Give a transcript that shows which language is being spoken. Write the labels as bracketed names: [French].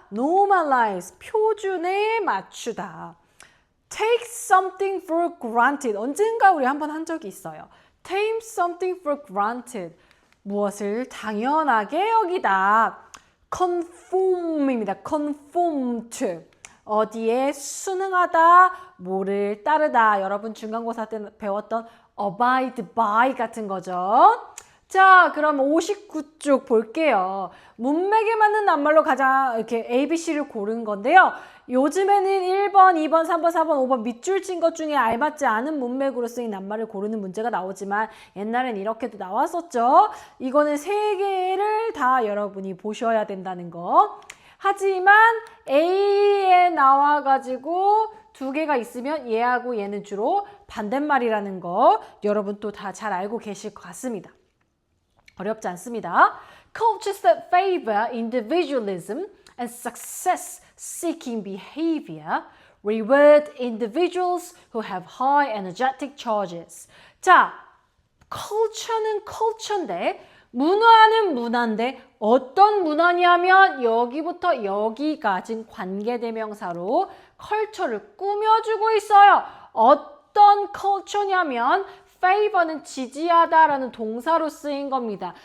[Korean] normalize, 표준에 맞추다. [English] take something for granted, [Korean] 언젠가 우리 한번 한 적이 있어요. [English] take something for granted, [Korean] 무엇을 당연하게 여기다. conform입니다. conform to, 어디에 순응하다, 뭐를 따르다. 여러분 중간고사 때 배웠던 abide by 같은 거죠. 자, 그럼 59쪽 볼게요. 문맥에 맞는 낱말로 가장 이렇게 ABC를 고른 건데요. 요즘에는 1번, 2번, 3번, 4번, 5번 밑줄 친 것 중에 알맞지 않은 문맥으로 쓰인 낱말을 고르는 문제가 나오지만 옛날엔 이렇게도 나왔었죠. 이거는 3개를 다 여러분이 보셔야 된다는 거. 하지만 A에 나와가지고 2개가 있으면 얘하고 얘는 주로 반대말이라는 거 여러분 또 다 잘 알고 계실 것 같습니다. 어렵지 않습니다. [English] Cultures that favor individualism and success-seeking behavior reward individuals who have high energetic charges. [Korean] 자, culture는 culture인데 문화는 문화인데 어떤 문화냐면 여기부터 여기까지 관계대명사로 culture를 꾸며주고 있어요. 어떤 culture냐면 favor는 지지하다라는 동사로 쓰인 겁니다.